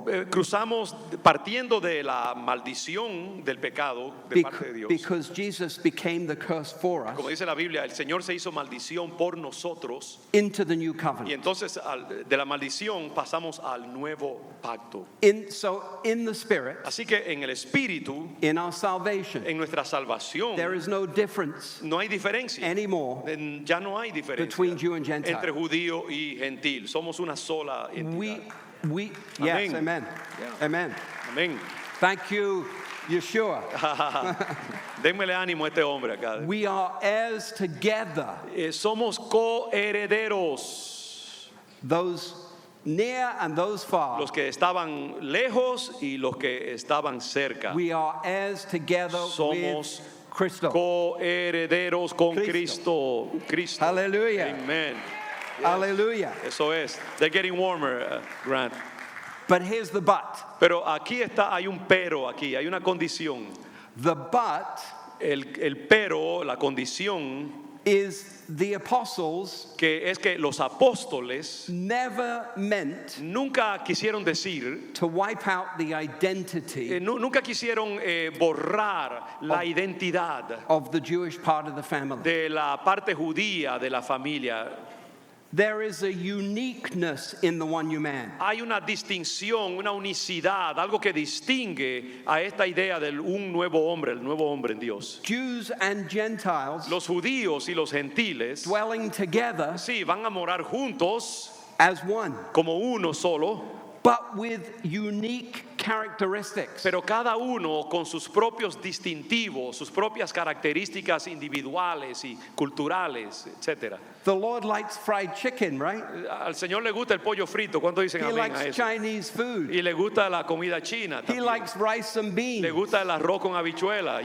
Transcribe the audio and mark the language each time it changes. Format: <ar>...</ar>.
<es>cruzamos partiendo de la maldición del pecado de parte de Dios.</es> <en>because Jesus became the curse for us,</en> <es>Como dice la Biblia, el Señor se hizo maldición por nosotros</es> <en>into the new</en> <es>y</es> <en>covenant.</en> <es>entonces de la maldición pasamos al nuevo pacto.</es> <en>So in the spirit,</en> <es>Así que en el espíritu,</es> <en>in our salvation,</en> <es>en nuestra salvación,</es> <en>there is no difference</en> <es>no hay diferencia.</es> <en>anymore</en> <es>Ya no hay diferencia</es> <en>between Jew and Gentile.</en> <es>entre judío y gentil. Somos una sola entidad.</es> <en>Yes,</en> <es>Amén.</es> <en>amen. Yeah. Amen.</en> <es>Amén.</es> <en>Thank you, Yeshua.</en> <es>Démele ánimo a este hombre acá.</es> <en>We are heirs together,</en> <es>Somos coherederos.</es> <en>those near and those far.</en> <es>Los que estaban lejos y los que estaban cerca.</es> <en>We are heirs together</en> <es>Somos</es> <en>with Cristo.</en> <es>coherederos con Cristo. Cristo.</es> <en>Hallelujah. Amen. Hallelujah.</en> <es>Eso es.</es> <en>They're getting warmer, Grant. But here's the but.</en> <es>Pero aquí está, hay un pero aquí, hay una condición.</es> <en>The but</en> <es>El pero, la condición,</es> <en>is the apostles</en> <es>que es que los apóstoles</es> <en>never meant</en> <es>nunca quisieron decir,</es> <en>to wipe out the identity</en> <es>nunca quisieron borrar la identidad</es> <en>of the Jewish part of the family.</en> <es>de la parte judía de la familia.</es> <en>There is a uniqueness in the one new man.</en> <es>Hay una distinción, una unicidad, algo que distingue a esta idea de un nuevo hombre, el nuevo hombre en Dios.</es> <en>Jews and Gentiles</en> <es>Los judíos y los gentiles,</es> <en>dwelling together</en> <es>sí, van a morar juntos</es> <en>as one,</en> <es>como uno solo,</es> <en>but with unique characteristics.</en> <es>pero cada uno con sus propios distintivos, sus propias características individuales y culturales, etcétera.</es> <en>The Lord likes fried chicken, right?</en> <es>Al Señor le gusta el pollo frito, ¿cuánto dicen</es> <en>He</en> <es>amén a</es> <en>likes</en> <es>eso?</es> <en>Chinese food.</en> <es>Y le gusta la comida china</es> <en>He</en> <es>también.</es> <en>likes rice and</en> <es>Le</es> <en>beans.</en> <es>gusta el arroz con habichuela.</es>